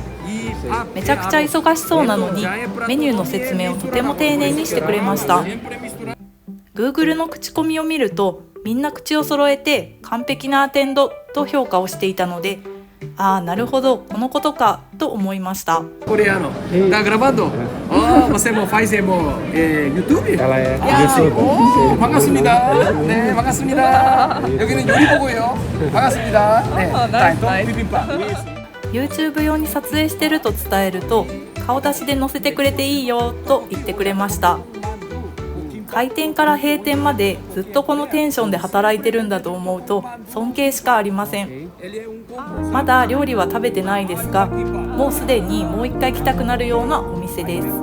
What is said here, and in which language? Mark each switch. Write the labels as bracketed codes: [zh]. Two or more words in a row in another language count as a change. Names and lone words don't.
[ja] めちゃくちゃ忙しそうなのにメニューの説明をとても丁寧にしてくれました。 Google の口コミを見ると、みんな口を揃えて完璧なアテンドと評価をしていたので、なるほど、このことかと思いました。 [pt] Coreano, tá gravando? Oh, você faz YouTube? [ko] 반갑습니다. 네, 반갑습니다. 여기는 요리보고요. 반갑습니다. 네, 자, 비빔밥. [ja] YouTube 用に撮影してると伝えると、顔出しで載せてくれていいよと言ってくれました。開店から閉店までずっとこのテンションで働いてるんだと思うと尊敬しかありません。まだ料理は食べてないですが、もうすでにもう一回来たくなるようなお店です。